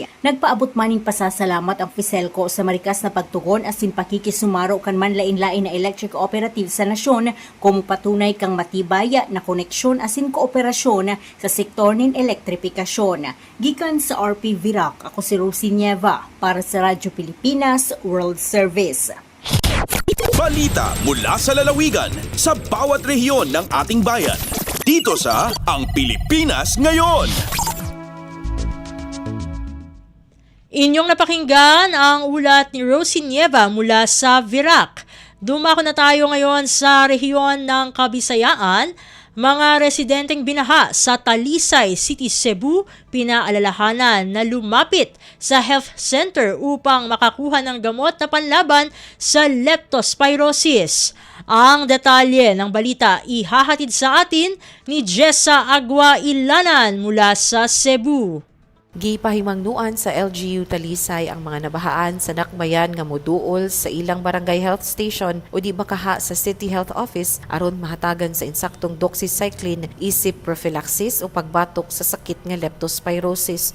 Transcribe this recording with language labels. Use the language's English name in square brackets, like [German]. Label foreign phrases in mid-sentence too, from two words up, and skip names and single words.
[Bikol] Nagpaabot maning pasasalamat ang Fiselco sa marikas na pagtugon asin pakikisumaro kan manlain-lain na electric cooperative sa nasyon kung patunay kang matibay na koneksyon asin kooperasyon sa sektor nin elektripikasyon. Gikan sa RP Virac, ako si Rosie Nieva para sa Radyo Pilipinas World Service. [Filipino] Balita mula sa lalawigan sa bawat rehiyon ng ating bayan. Dito sa Ang Pilipinas Ngayon. Inyong napakinggan ang ulat ni Rosie Nieva mula sa Virac. Dumako na tayo ngayon sa rehiyon ng Kabisayaan. Mga residenteng binaha sa Talisay City, Cebu, pinaalalahanan na lumapit sa health center upang makakuha ng gamot na panlaban sa leptospirosis. Ang detalye ng balita ihahatid sa atin ni Jessa Agua Ilanan mula sa Cebu. [Cebuano] Gipahimangnuan sa LGU Talisay ang mga nabahaan sa nakmayan nga moduol sa ilang barangay health station o di makaha sa City Health Office aron mahatagan sa insaktong doxycycline isip prophylaxis o pagbatok sa sakit nga leptospirosis.